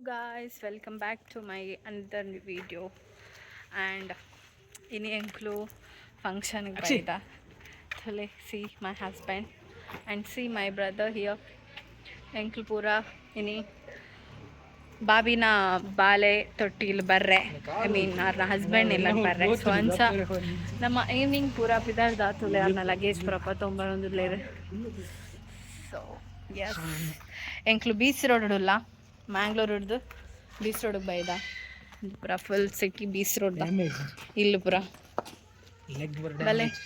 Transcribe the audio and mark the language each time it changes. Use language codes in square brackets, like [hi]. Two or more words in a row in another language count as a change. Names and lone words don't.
[en] guys, welcome back to my another video. And [tcy] ini enklu function baida thole [en] see my husband and see my brother here. [tcy] Enklu pura ini ಬಾಬಿನ ಬಾಲೆ ತೊಟ್ಟಿಲು ಬರ್ರೆ [en] I mean [tcy] ಅವ್ರನ್ನ ಹಸ್ಬೆಂಡ್ ಎಲ್ಲ ಬರ್ರೆ ಸೊ ಅಂಚ ನಮ್ಮ ಈವ್ನಿಂಗ್ ಪೂರ ಪಿದಾರ್ದ ತುಲೆ ಅವ್ರನ್ನ ಲಗೇಜ್ ಪೂರಪ್ಪ ತೊಂಬರೊಂದುಲ್ಲೇರು [en] so yes [tcy] ಎಂಕ್ಲು [en] beach road [tcy] ಉಲ್ಲ ಮ್ಯಾಂಗ್ಳೂರ್ ಹಿಡ್ದು ಬೀಚ್ ರೋಡಿಗೆ ಬೈದ ಪೂರ [en] full city beach road [tcy] ಇಲ್ಲು ಪೂರ ಬಲೆ